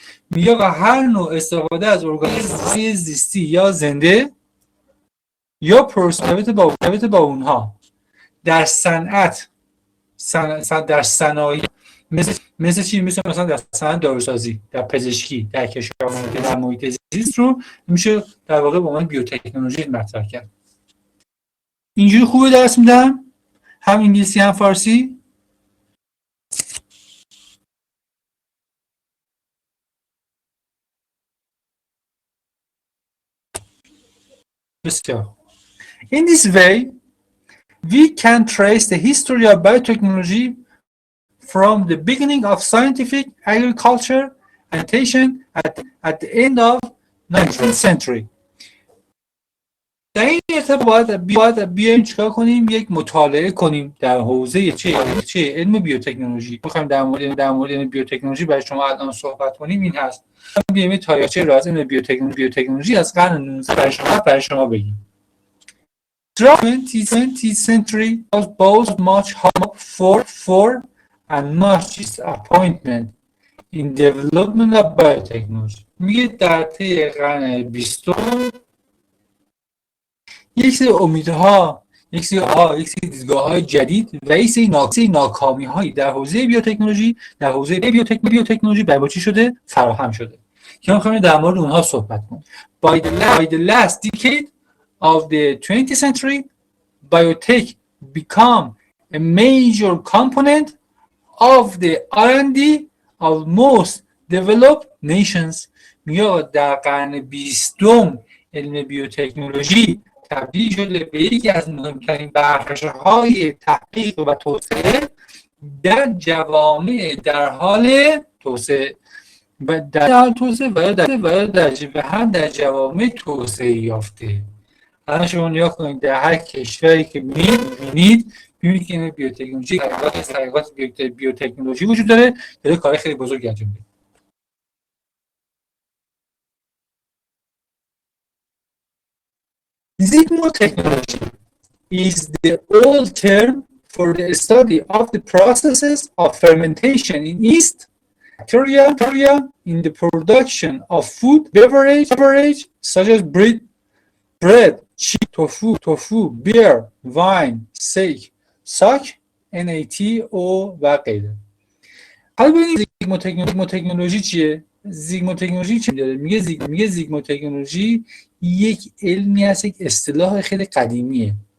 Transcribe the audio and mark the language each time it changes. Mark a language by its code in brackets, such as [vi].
[fa] میگه هر نوع استفاده از ارگانیسم زیستی یا زنده یا پروسه مرتبط با اونها در صنعت در صنایع مثل چی؟ مثل مثلا در صنعت داروسازی، در پزشکی، در کشاورزی، در محیط زیست رو میشه در واقع به عنوان بیوتکنولوژی مطرح کرد. اینجوری خوبه درس میدم؟ هم انگلیسی هم فارسی؟ بسیار. [en] In this way, we can trace the history of biotechnology from the beginning of scientific agriculture and sanitation at the end of 19th century. [fa] در این ارتباط باید بیایم چیکار کنیم؟ یک مطالعه کنیم در حوزه چه علم بیوتکنولوژی. می‌خوایم در مورد بیوتکنولوژی برای شما الان صحبت کنیم این هست. بیایم تاریخچه راز علم بیوتکنولوژی از قرن 19 برای شما بگیم. [en] Throughout 20th century was both much hope for and much disappointment in development of biotechnology. [fa] میگه در طی قرن 20 یک سری امیدها، یک سری دیدگاه‌های جدید و یک سری ناکامی‌هایی در حوزه بیوتکنولوژی برای چی شده؟ فراهم شده. که ما می‌خوایم در مورد اونها صحبت کنیم. [en] By the last decade of the 20th century, biotech became a major component of the R&D of most developed nations. [fa] میگه در قرن 20 علم بیوتکنولوژی تبدیل شده به یکی از مهمترین بخش‌های تحقیق و توسعه در جوامع در حال توسعه و در جوامع توسعه یافته. الان شما نگاه کنید در هر کشوری که می‌بینید که بیوتکنولوژی تحقیقات بیوتکنولوژی وجود داره کار خیلی بزرگی انجام میده. [en] Zygmotechnology is the old term for the study of the processes of fermentation in yeast bacteria in the production of food, beverage such as bread, cheese, tofu, beer, wine, sock, NATO [fa] و غیره. حالا ببینید زیگموتکنولوژی چیه؟ زیگموتکنولوژی چی داره؟ میگه زیگموتکنولوژی یک علمی هست، یک اصطلاح خیلی قدیمیه.